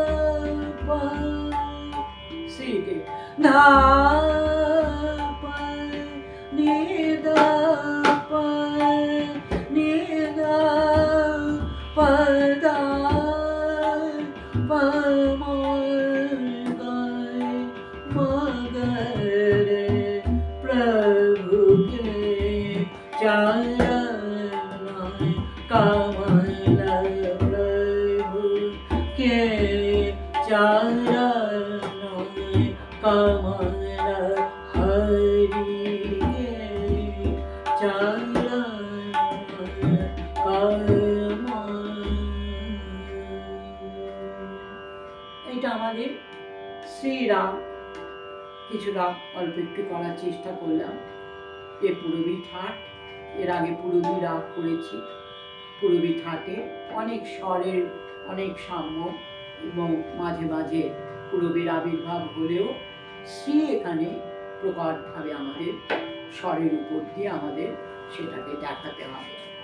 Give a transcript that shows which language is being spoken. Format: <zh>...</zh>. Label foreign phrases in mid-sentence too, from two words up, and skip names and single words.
<hi>ধা পা শ্রীকে ধা পা নি দা পা নি দা পা দা পা মা गा मा रे प्रभु के चरण कमल प्रभु के चरण कमल हरि के चरण कमल।</hi> <bn>এটা আমাদের শ্রীরাম কিছুটা অল্প একটু করার চেষ্টা করলাম। এ পুরবী ঠাট, এর আগে পুরবী রাগ করেছি। পুরবী ঠাটে অনেক স্বরের অনেক সাম্য এবং মাঝে মাঝে পুরবীর আবির্ভাব হলেও শ্রী এখানে প্রকটভাবে আমাদের স্বরের উপর দিয়ে আমাদের সেটাকে দেখাতে হবে।</bn>